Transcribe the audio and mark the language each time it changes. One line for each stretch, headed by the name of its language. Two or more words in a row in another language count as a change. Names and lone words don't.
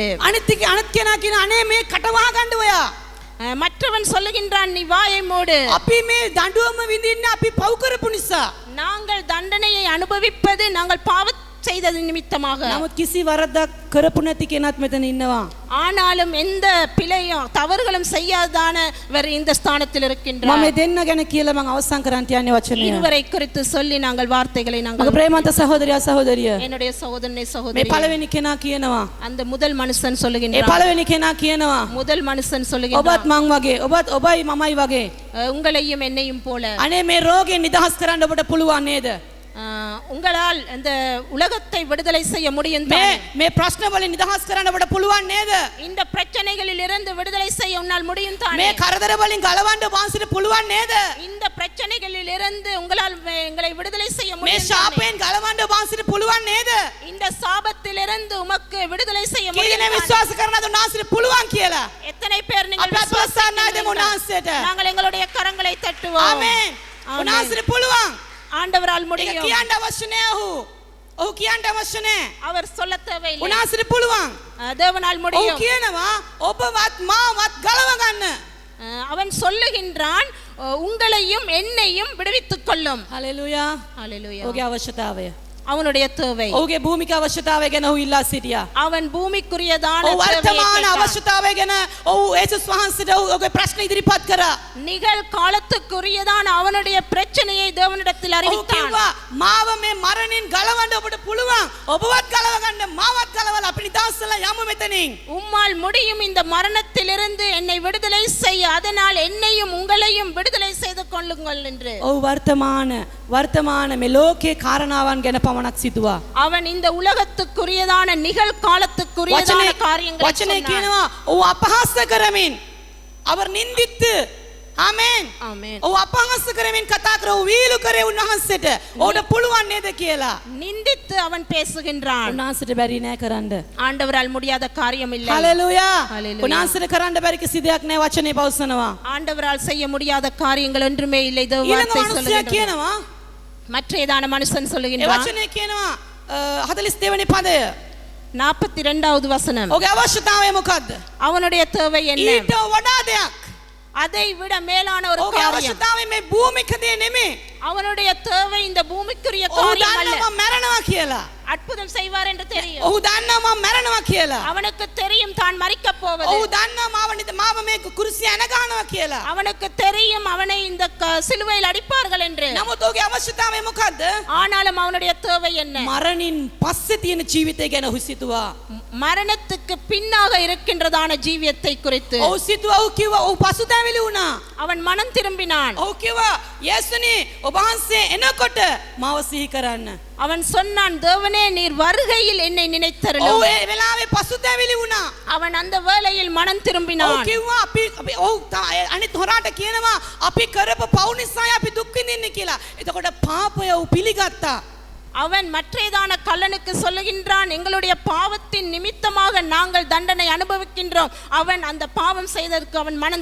Sinhala: අනිත් කෙනා කියන අනේ මේ කටවහ ගන්න ඔයා.
Tamil: மற்றவன் சொல்லுகின்றான், நீ வாயை மூடு.
Sinhala: අපි මේ දඬුවම විඳින්නේ අපි පව් කරපු නිසා.
Tamil: நாங்கள் தண்டனையை அனுபவிப்பது நாங்கள் பாவம் செய்தது நிமித்தமாக.
Sinhala: නමුත් කිසි වරදක් කරපු නැති කෙනත් මෙතන ඉන්නවා.
Tamil: ஆனாலும் எந்த பிழையும் தவறுகளும் செய்யாதானவர் இந்த ஸ்தானத்தில் இருக்கின்றார்.
Sinhala: මම දෙන්න ගැන කියලා මම අවසන් කරන්න යන්නේ වචනය.
Tamil: இருவரை குறித்து சொல்லி நாங்கள் வார்த்தைகளை
Sinhala: මගේ
Tamil: நாங்கள்.
Sinhala: ප්‍රේමන්ත සහෝදරයා සහෝදරිය
Tamil: என்னுடைய சகோதரனே
Sinhala: මේ
Tamil: சகோதரி,
Sinhala: පළවෙනි කෙනා කියනවා.
Tamil: அந்த முதல் மனுஷன்
Sinhala: ඒ
Tamil: சொல்லுகின்றார்.
Sinhala: පළවෙනි කෙනා කියනවා
Tamil: முதல் மனுஷன்
Sinhala: ඔබත්
Tamil: சொல்லுகின்றார்,
Sinhala: මං වගේ ඔබයි මමයි වගේ
Tamil: உங்களையும் என்னையும் போல
Sinhala: අනේ මේ රෝගයෙන් නිදහස් කරන්න ඔබට පුළුවන් නේද?
Tamil: உங்களால் இந்த உலகத்தை விடுதலை செய்ய முடியும்
Sinhala: මේ
Tamil: தானே?
Sinhala: මේ ප්‍රශ්න වලින් නිදහස් කරන්න ඔබට පුළුවන් නේද?
Tamil: இந்த பிரச்சனைகளில் இருந்து விடுதலை செய்ய உன்னால் முடியும்
Sinhala: මේ
Tamil: தானே?
Sinhala: කරදර වලින් ගලවන්න වහන්සේට පුළුවන් නේද?
Tamil: இந்த பிரச்சனைகளில் இருந்து உங்களால் எங்களை விடுதலை செய்ய
Sinhala: මේ
Tamil: முடியும் தானே?
Sinhala: ශාපයෙන් ගලවන්න වහන්සේට පුළුවන් නේද?
Tamil: இந்த சாபத்திலிருந்து உமக்கு விடுதலை செய்ய
Sinhala: කීදෙනෙක්
Tamil: முடியும் தானே?
Sinhala: විශ්වාස කරනවද උන්වහන්සේට පුළුවන් කියලා?
Tamil: எத்தனை பேர் நீங்கள்
Sinhala: අපි ප්‍රසන්නයිද උන්වහන්සේට?
Tamil: நாங்கள் எங்களுடைய கரங்களை தட்டுவோம்.
Sinhala: ආමේන්. ආමේන්. උන්වහන්සේට පුළුවන්.
Tamil: ஆண்டவரால்
Sinhala: ඒක
Tamil: முடியும்.
Sinhala: කියන්න අවශ්‍ය නෑ ඔහු කියන්න අවශ්‍ය නෑ.
Tamil: அவர் சொல்ல தேவையில்லை.
Sinhala: උන්වහන්සේට පුළුවන්.
Tamil: தேவனால்
Sinhala: ඔහු
Tamil: முடியும்.
Sinhala: කියනවා ඔබවත් මාවත් ගලව ගන්න.
Tamil: அவன் சொல்லுகின்றான், உங்களையும் என்னையும் விடுவித்துக் கொள்ளும்.
Sinhala: හලෙලූයා.
Tamil: ஹalleluya.
Sinhala: ඔහුගේ අවශ්‍යතාවය.
Tamil: அவனுடைய தேவை.
Sinhala: ඔහුගේ භූමික අවශ්‍යතාවය ගැන ඔහු ඉල්ලා සිටියා.
Tamil: அவன் பூமிக்குரியதான
Sinhala: ඔහු
Tamil: தேவையை
Sinhala: වර්තමාන
Tamil: கேட்டான்.
Sinhala: අවශ්‍යතාවය ගැන ඔහු යේසුස් වහන්සේට ඔහුගේ ප්‍රශ්න ඉදිරිපත් කරා.
Tamil: நிகழ்காலத்துக்குரியதான அவனுடைய பிரச்சனையை தேவனிடத்தில்
Sinhala: ඔහු
Tamil: அறிவித்தான்.
Sinhala: කිව්වා මාව මේ මරණින් ගලවන්න ඔබට පුළුවන්. ඔබවත් ගලව ගන්න මාවත් ගලවලා අපි නිදහස් වෙලා යමු මෙතනින්.
Tamil: உம்மால் முடியும் இந்த மரணத்திலிருந்து என்னை விடுதலை செய்ய, அதனால் என்னையும் உங்களையும் விடுதலை செய்து கொள்ளுங்கள் என்று.
Sinhala: ඔහු වර්තමාන මේ ලෝකේ කාරණාවන් ගැන පමණක් සිතුවා.
Tamil: அவன் இந்த உலகத்துக்குரியதான நிகழ்காலத்துக்குரியதான காரியங்களை
Sinhala: වචනේ
Tamil: சொன்னான்.
Sinhala: කියනවා ඔහු අපහාස කරමින් அவர் නින්දිத்து ආමේන්.
Tamil: ஆமென்.
Sinhala: ඔහු අපහාස කරමින් කතා කරා ඔහු වීලු කරේ උන්වහන්සේට. ඔහුට පුළුවන් නේද කියලා.
Tamil: நிந்தித்து அவன் பேசுகின்றான்.
Sinhala: උන්වහන්සේට බැරි නෑ කරන්න.
Tamil: ஆண்டவரால் முடியாத காரியம் இல்லை.
Sinhala: හලෙලූයා. හලෙලූයා. උන්වහන්සේට කරන්න බැරි කිසි දෙයක් නෑ වචනේ පවසනවා.
Tamil: ஆண்டவரால் செய்ய முடியாத காரியங்கள் ஒன்றுமே இல்லை. தேவ
Sinhala: ඊළඟ
Tamil: வார்த்தை
Sinhala: මිනිසයා
Tamil: சொல்லுகிறது.
Sinhala: කියනවා
Tamil: மற்றேதான மனுஷன்
Sinhala: ඒ
Tamil: சொல்லுகின்றான்
Sinhala: වචනේ කියනවා 42 වෙනි පදය.
Tamil: 42வது வசனம்.
Sinhala: ඔහුගේ අවශ්‍යතාවය මොකද්ද?
Tamil: அவனுடைய தேவை என்ன?
Sinhala: ඊට වඩා දෙයක්.
Tamil: அதை விட மேலான ஒரு
Sinhala: ඔහුගේ
Tamil: காரியம்.
Sinhala: අවශ්‍යතාවය මේ භූමික දේ නෙමෙයි.
Tamil: அவனுடைய தேவை இந்த பூமிக்குரிய
Sinhala: ඔහු
Tamil: காரியம் அல்ல.
Sinhala: දන්නවා මම මැරෙනවා කියලා.
Tamil: அற்புதம் செய்வார் என்று தெரியும்.
Sinhala: ඔහු දන්නවා මම මැරෙනවා කියලා.
Tamil: அவனுக்கு தெரியும் தான் மரிக்கப் போவது.
Sinhala: ඔහු දන්නවා මාව මේ කුරුසිය ඇන ගන්නවා කියලා.
Tamil: அவனுக்கு தெரியும் அவனை இந்த சிலுவையில் அடிப்பார்கள் என்று.
Sinhala: නමුත් ඔහුගේ අවශ්‍යතාවය මොකද්ද?
Tamil: ஆனாலும் அவனுடைய தேவை என்ன?
Sinhala: මරණින් පස්සේ තියෙන ජීවිතය ගැන ඔහු සිතුවා.
Tamil: மரணத்துக்கு பின்னாக இருக்கின்றதான ஜீவியத்தை குறித்து
Sinhala: ඔහු සිතුවා. ඔහු කිව්වා ඔහු පසුතැවිලි වුණා.
Tamil: அவன் மனம் திரும்பினான்.
Sinhala: ඔහු කිව්වා යේසුනි ඔබ වහන්සේ එනකොට මාව සිහි කරන්න.
Tamil: அவன் சொன்னான் தேவனே நீர் வருகையில் என்னை
Sinhala: ඔහු
Tamil: நினைத்தருளும்.
Sinhala: ඒ වෙලාවේ පසුතැවිලි වුණා.
Tamil: அவன் அந்த வேளையில் மனம்
Sinhala: ඔහු
Tamil: திரும்பினான்.
Sinhala: කිව්වා අපි ඔහු අනිත් හොරාට කියනවා අපි කරපු පව් නිසායි අපි දුක් විඳින්නේ කියලා. එතකොට පාපය ඔහු පිළිගත්තා.
Tamil: அவன் மற்றேதான கள்ளனுக்கு சொல்லுகின்றான் எங்களுடைய பாவத்தின் நிமித்தமாக நாங்கள் தண்டனை அனுபவிக்கின்றோம். அவன் அந்த பாவம் செய்ததற்கு அவன் மனம்